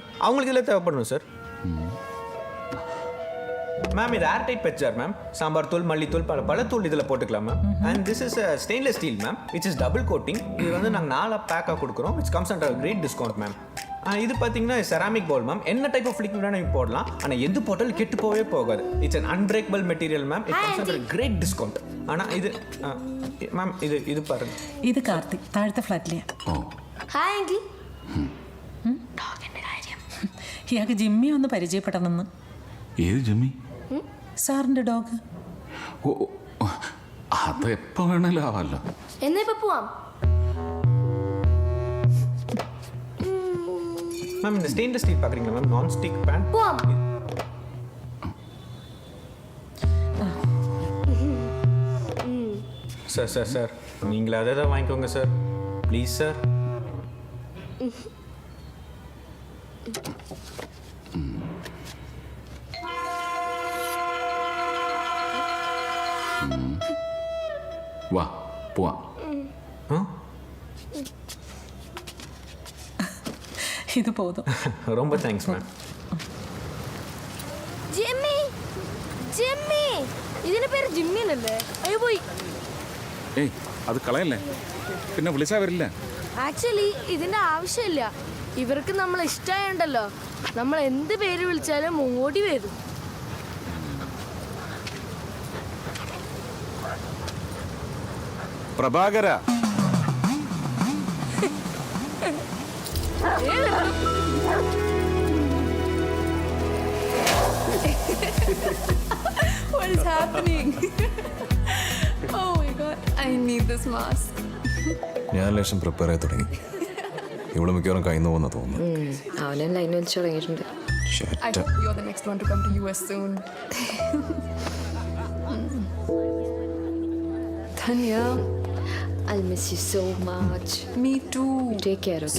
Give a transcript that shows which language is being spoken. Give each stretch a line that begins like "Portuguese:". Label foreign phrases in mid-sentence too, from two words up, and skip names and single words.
Tamil: அவங்களுக்கு இதில் தேவைப்படணும் சார். மேம் இது
English: airtight pet jar
Tamil: மேம். சாம்பார் தூள், மல்லித்தூள், பல தூள் இதில் போட்டுக்கலாம் மேம்.
English: And this is stainless steel ma'am, which is double coating.
Tamil: இது வந்து நாங்கள் 4 பேக்காக கொடுக்குறோம்.
English: Which comes under great discount ma'am.
Tamil: இது பார்த்தீங்கன்னா
English: ceramic bowl
Tamil: மேம். என்ன
English: type of liquid
Tamil: வேணால் நீங்கள் போடலாம். ஆனால் எது போட்டாலும் கெட்டு போகவே போகாது.
English: It's an unbreakable material ma'am. It comes under great discount.
Tamil: ஆனால் இது மேம் இது பாருங்க.
Malayalam: ഇത് കാർത്തിക് താഴത്തെ ഫ്ലാറ്റിലെയാ. ഓ ഹായ് ആന്റി. ഇയാൾക്ക് ജിമ്മി ഒന്ന് പരിചയപ്പെടണമെന്ന്. ഏത് ജിമ്മി? സാറിന്റെ ഡോഗ്. ഓ അത് എപ്പോൾ വേണേലും ആവാമല്ലോ. എന്നാ ഇപ്പൊ പോവാം.
Tamil: மேம் இந்த
English: stainless steel
Tamil: பார்க்குறீங்களா மேம்?
English: Non stick pan.
Malayalam: போவாம்.
Tamil: சார் சார் சார் நீங்களே அதை தான் வாங்கிக்கோங்க சார், ப்ளீஸ் சார்.
Malayalam: വാ പോവാം.
Tamil: இது போதும். ரொம்ப தேங்க்ஸ் மேம்.
Malayalam: ജിമ്മി ജിമ്മി ഇതിന്റെ പേര് ജിമ്മി എന്നല്ലേ? അയ്യോ പോയി. ഏയ് അത് കളയല്ലേ, പിന്നെ വിളിച്ചാൽ വരില്ല. ആക്ച്വലി ഇതിന്റെ ആവശ്യമില്ല. ഇവർക്ക് നമ്മൾ ഇഷ്ടമായുണ്ടല്ലോ, നമ്മൾ എന്ത് പേര് വിളിച്ചാലും ഓടി വരും. പ്രഭാകര
English: What is happening? Oh my god, I need this mask.
Malayalam: ഞാൻ ലേശം പ്രിപ്പയർ ആയി തുടങ്ങി. ഇവിടെ മിക്കവാറും കയ്യിൽ പോകുന്ന തോന്നുന്നു. അവനും ലൈൻ വെച്ച് തുടങ്ങിയിട്ടുണ്ട്.
English: I hope you're the next one to come to US soon. Tanya, I'll miss you so much. me too. Take care, okay?